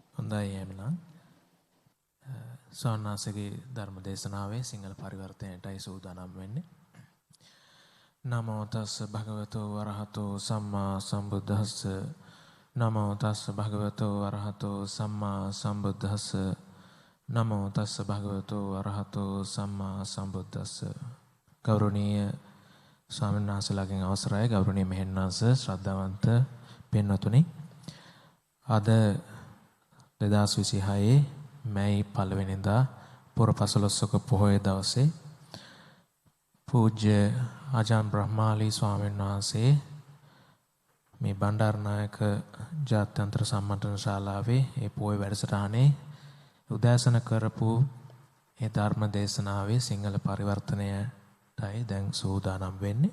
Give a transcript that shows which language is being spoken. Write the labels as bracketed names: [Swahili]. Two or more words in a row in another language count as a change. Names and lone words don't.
[Sinhala] හොඳයි එහෙනම්. සෝනාසගේ ධර්ම දේශනාවේ සිංහල පරිවර්තනයටයි සූදානම් වෙන්නේ. [Pali] නමෝ තස්ස භගවතෝ වරහතෝ සම්මා සම්බුද්දස්ස. නමෝ තස්ස භගවතෝ වරහතෝ සම්මා සම්බුද්දස්ස. නමෝ තස්ස භගවතෝ වරහතෝ සම්මා සම්බුද්දස්ස. [Sinhala] ගෞරවනීය ස්වාමීන් වහන්සේලාගෙන් අවසරයි. ගෞරවනීය මෙහෙණන්ස ශ්‍රද්ධාවන්ත පින්වතුනි. අද 2026 මැයි 1 වෙනිදා පුරපසළොස්වක පොහොය දවසේ පූජ්‍ය ආජාන් බ්‍රහ්මාලි ස්වාමීන් වහන්සේ මේ බණ්ඩාරනායක ජාත්‍යන්තර සම්මන්ත්‍රණ ශාලාවේ ඒ පොහොය වැඩසටහනේ උදෑසන කරපු ඒ ධර්ම දේශනාවේ සිංහල පරිවර්තනයටයි දැන් සූදානම් වෙන්නේ.